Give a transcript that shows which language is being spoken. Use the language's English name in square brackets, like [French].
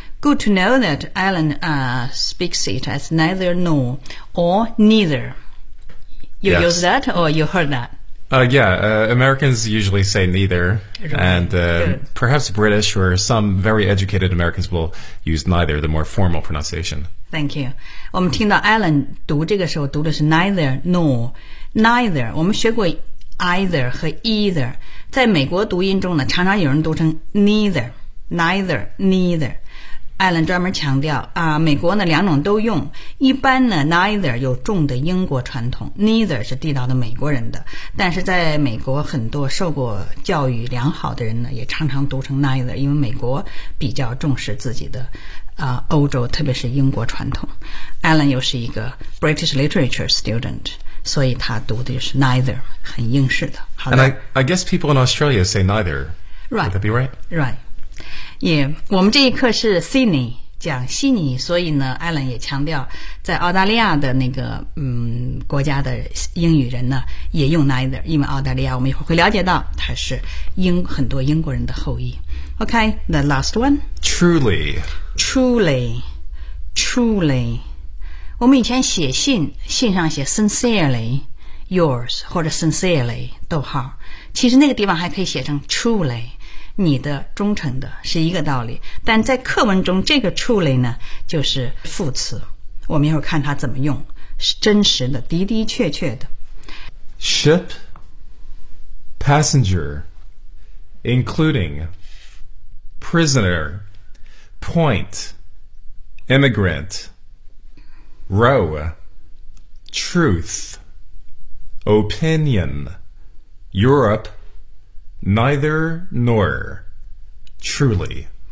[English] good to know that Alan、speaks it as neither nor or neitherYou、 yes. use that or you heard that? Americans usually say neither. Right. And、perhaps British or some very educated Americans will use neither, the more formal pronunciation. Thank you. [Chinese] 我们听到 Alan 读这个时候读的是 [English] neither, nor. [Chinese] Neither, 我们学过 either 和 either. 在美国读音中呢常常有人读成 neither, neither, neither. Alan 专门强调、美国呢两种都用一般呢 neither 有重的英国传统 neither 是地道的美国人的但是在美国很多受过教育良好的人呢也常常读成 neither 因为美国比较重视自己的、欧洲特别是英国传统 Alan 又是一个 [English] British Literature student [Chinese] 所以他读的就是 neither 很英式的好的 [English] And I guess people in Australia say neither Right Would that be right? Right Yeah, [Chinese] 我们这一课是 Sydney 讲悉尼所以呢 Alan 也强调在澳大利亚的那个、国家的英语人呢也用 neither 因为澳大利亚我们一会儿会了解到它是英很多英国人的后裔 [English] OK, the last one Truly [Chinese] 我们以前写信信上写 [English] sincerely yours [Chinese] 或者 sincerely 逗号其实那个地方还可以写成 truly你的忠诚的是一个道理但在课文中这个 truly 呢就是副词我们一会儿看它怎么用是真实的的的确确的 [English] Ship Passenger Including Prisoner Point Immigrant Row Truth Opinion Europe Neither nor Truly.